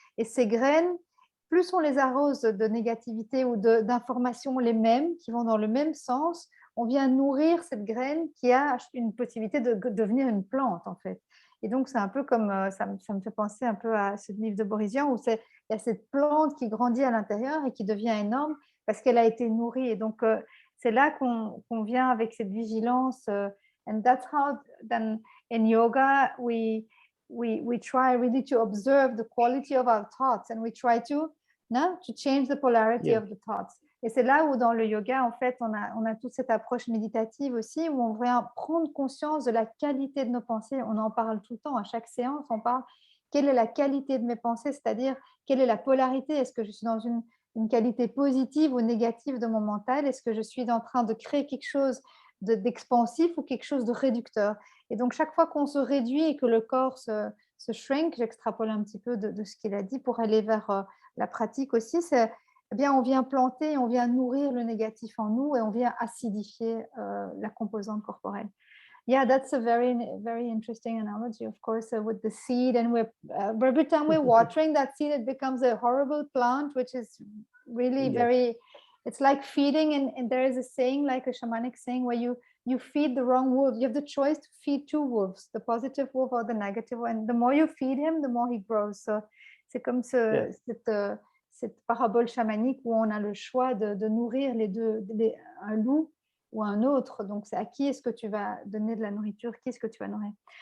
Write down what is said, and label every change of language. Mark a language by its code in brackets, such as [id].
[fr] Et ces graines, plus on les arrose de négativité ou d'informations les mêmes, qui vont dans le même sens, on vient nourrir cette graine qui a une possibilité de devenir une plante, en fait. Et donc, c'est un peu comme, ça me fait penser un peu à ce livre de Borisian, où il y a cette plante qui grandit à l'intérieur et qui devient énorme parce qu'elle a été nourrie. Et donc, c'est là qu'on vient avec cette vigilance. [en] And that's how, then, in yoga, we try really to observe the quality of our thoughts and we try to change the polarity of the thoughts. [fr] Et c'est là où, dans le yoga, en fait, on a toute cette approche méditative aussi, où on vient prendre conscience de la qualité de nos pensées. On en parle tout le temps, à chaque séance, on parle quelle est la qualité de mes pensées, c'est-à-dire quelle est la polarité. Est-ce que je suis dans une qualité positive ou négative de mon mental? Est-ce que je suis en train de créer quelque chose d'expansif ou quelque chose de réducteur? Et donc, chaque fois qu'on se réduit et que le corps se shrink, j'extrapole un petit peu de ce qu'il a dit pour aller vers la pratique aussi, c'est eh bien, on vient planter, on vient nourrir le négatif en nous et on vient acidifier la composante corporelle. [en] Yeah, that's a very, very interesting analogy, of course, with the seed. And every time we're watering that seed, it becomes a horrible plant, which is really very, it's like feeding. And there is a saying, like a shamanic saying, where you feed the wrong wolf. You have the choice to feed two wolves, the positive wolf or the negative one. The more you feed him, the more he grows. [fr] So c'est comme cette parabole chamanique où on a le choix de nourrir les deux, un loup ou un autre. Donc, c'est à qui est-ce que tu vas donner de la nourriture, qui est-ce que tu vas nourrir.